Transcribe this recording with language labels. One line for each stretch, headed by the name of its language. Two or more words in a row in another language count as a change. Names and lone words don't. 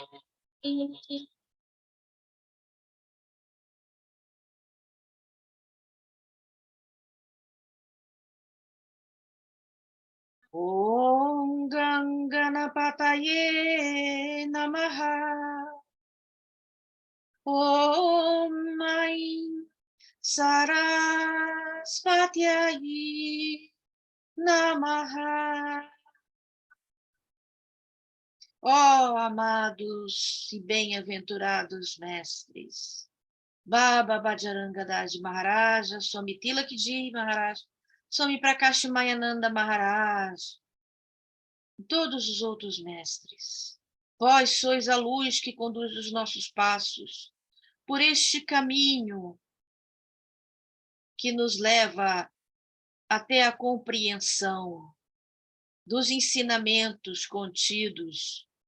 Sanskrit: Om Ganganapataye Namaha. Om Aim Sarasvatyaye Namaha.
Portuguese: Ó amados e bem-aventurados mestres, Baba Bhajarangadaji Maharaja, Swami Tilakji Maharaj, Swami Prakash Mayananda Maharaj, e todos os outros mestres. Vós sois a luz que conduz os nossos passos por este caminho que nos leva até a compreensão dos ensinamentos contidos